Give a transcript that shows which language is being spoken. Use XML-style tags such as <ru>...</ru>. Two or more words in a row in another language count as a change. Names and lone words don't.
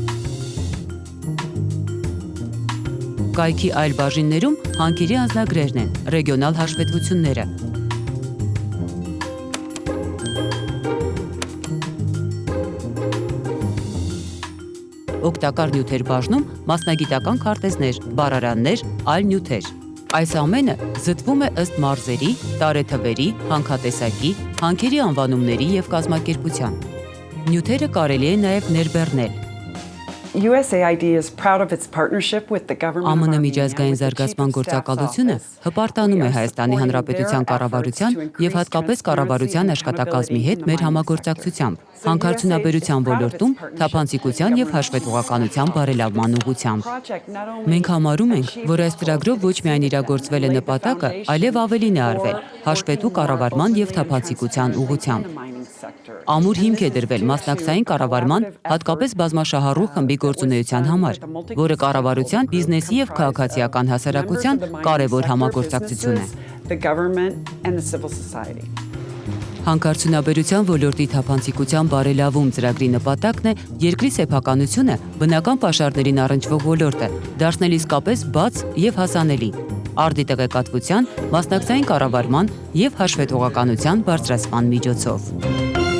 <hy>Կայքի այլ բաժիններում հանքերի անձնագրերն են, ռեգիոնալ հաշվետվությունները։ Օգտակար նյութեր բաժնում մասնագիտական քարտեզներ, բառարաններ, այլ նյութեր։ Այս ամենը զտվում է ըստ մարզերի, տարեթվերի, հանքատեսակի, հանքերի անվանումների եւ կազմակերպության։ Նյութերը կարելի է նաև ներբեռնել։</hy> <en>USAID is proud of its partnership with the government.</en> <hy>ԱՄՆ միջազգային զարգացման գործակալությունը հպարտանում է Հայաստանի Հանրապետության կառավարության եւ հատկապես կառավարության աշխատակազմի հետ մեր համագործակցությամբ, հանքարդյունաբերության ոլորտում թափանցիկության եւ հաշվետվողականության բարելավման ուղղությամբ։ Մենք համարում ենք, որ այս ծրագրով ոչ միայն իրագործվել է նպատակը, այլև ավելին է արվել հաշվետու կառավարման եւ թափանցիկության ուղղությամբ։ Ամուր հիմք է դրվել մասնակցային կառավարման, հատկապես բազմաշահառու խմբի գործունեության համար, որը կառավարության, բիզնեսի եւ քաղաքացիական հասարակության կարևոր համագործակցություն է։</hy> <en>The government and the civil society.</en> <hy>Հանքարդյունաբերության ոլորտի թափանցիկության բարելավում ծրագրի նպատակն է երկրի սեփականությունը բնական պաշարներին առնչվող ոլորտը դարձնել իսկապես բաց եւ հասանելի, արդի տեղեկատվության, մասնակցային կառավարման եւ հաշվետվողականության բարձրացման միջոցով։</hy>